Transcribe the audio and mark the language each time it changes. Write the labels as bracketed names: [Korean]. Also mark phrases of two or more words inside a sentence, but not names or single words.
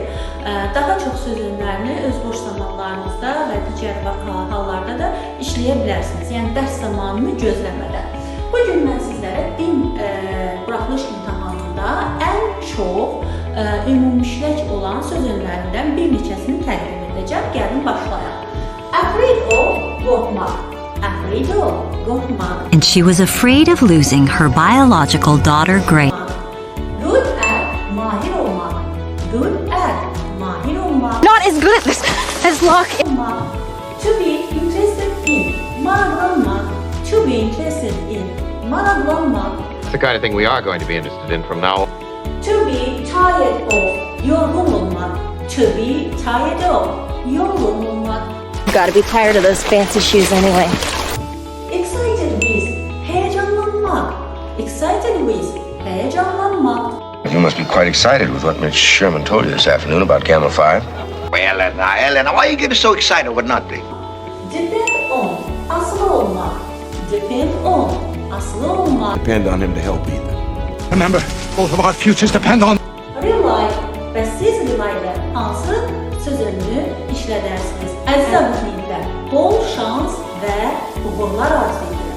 [Azerbaijani] Daha çox söz önlərini öz boş zamanlarınızda və digər hallarda da işləyə bilərsiniz. Yəni, dərs zamanını gözləmədən. Bugün mən sizlərə din buraxılış imtahanında ən çox ümumişlək olan söz önlərindən bir neçəsini təqdim edəcəm. Gəlin başlayaq. [English] Afraid of, qorxmaq. Afraid of, qorxmaq. And she was afraid of losing her biological daughter, Grace. Good at, [Azerbaijani] mahir olmaq. [English] Good at, [Azerbaijani] mahir olmaq. [English] Not as good at this as Locke. To be interested in, maraqlanmaq. To be interested in, maraqlanmaq. It's the kind of thing we are going to be interested in from now on. To be tired of, [Azerbaijani] yorğun olmaq. [English] To be tired of, [Azerbaijani] yorğun olmaq. [English] Gotta be tired of those fancy shoes anyway. Excited with, heyecanlanmaq. Excited with, heyecanlanmaq. You must be quite excited with what Mitch Sherman told you this afternoon about Gamma 5. Well, Elena, why are you getting so excited over nothing? Depend on, [Azerbaijani] asılı olmaq. [English] Depend on, [Azerbaijani] asılı olmaq. [English] Depend on him to help either. Remember, both of our futures depend on... [Azerbaijani] Rely və siz rely'də hansı söz önünü işlədərsiniz? Əziz abiturientlər, bol şans və uğurlar arzu edirəm.